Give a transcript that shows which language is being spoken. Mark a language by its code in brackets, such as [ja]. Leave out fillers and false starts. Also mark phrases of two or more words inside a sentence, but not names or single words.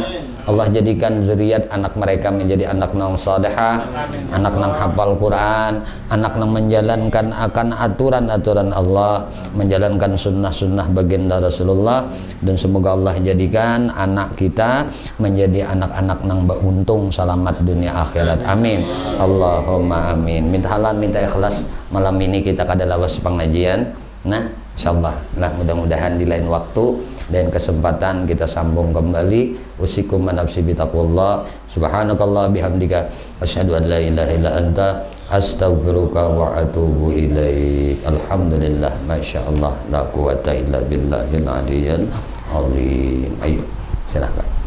[bjn] Allah jadikan zuriat anak mereka menjadi anak nang salihah, anak nang hafal Quran, anak nang menjalankan akan aturan-aturan Allah, menjalankan sunnah-sunnah baginda Rasulullah, dan semoga Allah jadikan anak kita menjadi anak-anak nang beruntung selamat dunia akhirat. [ar] آمين. اللهم آمين. [bjn] Minta halal, minta ikhlas. Malam ini kita kada lawas pengajian. Nah, insyaallah lah mudah-mudahan di lain waktu dan kesempatan kita sambung kembali. [ar] أوصيكم نفسي بتقوى الله. سبحانك اللهم بحمدك أشهد أن لا إله إلا أنت أستغفرك وأتوب إليك. الحمد لله، ما شاء الله، لا قوة إلا بالله العلي العظيم. [bjn] Ayo, silakan.